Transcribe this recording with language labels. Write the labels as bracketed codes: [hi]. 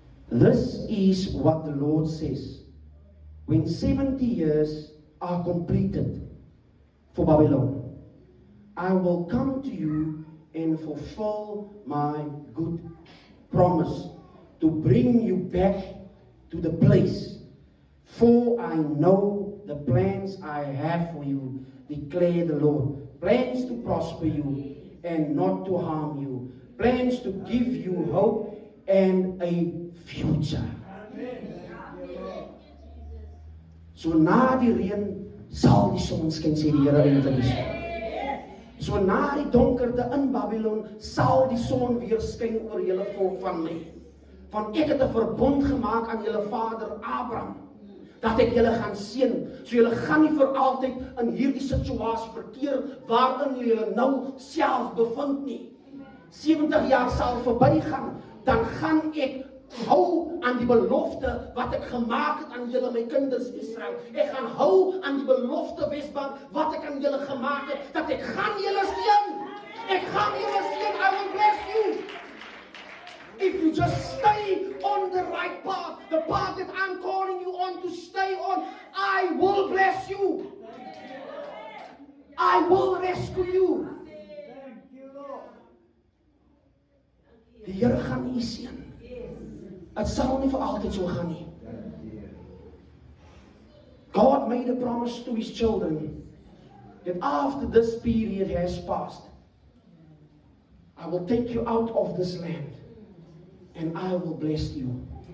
[en] This is what the Lord says. When 70 years are completed for Babylon, I will come to you and fulfill my good promise to bring you back to the place. For I know the plans I have for you, declare the Lord. Plans to prosper you and not to harm you. Plans to give you hope and a future. [af] So na die reën sal die son skyn, sê die Here in die So na die donkerte in Babylon sal die son weer skyn oor julle volk van my. Want ek het 'n verbond gemaak aan julle vader Abraham, dat ek julle gaan seën. So julle gaan nie vir altyd in hierdie situasie verkeer waarin julle nou self bevind nie. 70 jaar sal verbygaan, dan gaan ek hou aan die belofte wat ek gemaak het aan julle, my kinders Israel. Ek gaan hou aan die belofte Wesbank wat ek aan julle gemaak het, dat ek gaan julle seën. Ek gaan julle seën. [en] I will bless you. If you just stay on the right path, the path that I'm calling you on to stay on, I will bless you. I will rescue you. [af] Die Here gaan u seën. Het sal nie vir altyd so gaan nie. [en] made a promise to his children that after this period has passed, I will take you out of this land and I will bless you.